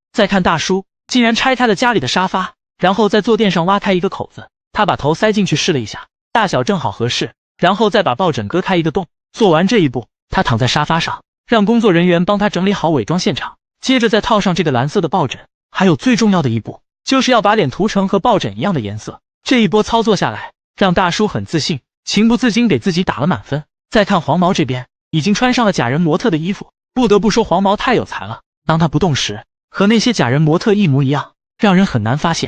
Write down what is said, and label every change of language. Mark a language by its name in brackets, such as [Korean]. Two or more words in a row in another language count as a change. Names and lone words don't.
[Chinese] 再看大叔，竟然拆開了家裡的沙發，然後在坐墊上挖開一個口子，他把頭塞進去試了一下，大小正好合適，然後再把抱枕割開一個洞。做完这一步，他躺在沙發上，讓工作人員幫他整理好偽裝現場，接着再套上這個藍色的抱枕。還有最重要的一步，就是要把臉塗成和抱枕一樣的顏色。這一波操作下來，讓大叔很自信，情不自禁給自己打了滿分。再看黃毛這邊，已經穿上了假人模特的衣服，不得不說黃毛太有才了。當他不動時，和那些假人模特一模一樣，讓人很難發現。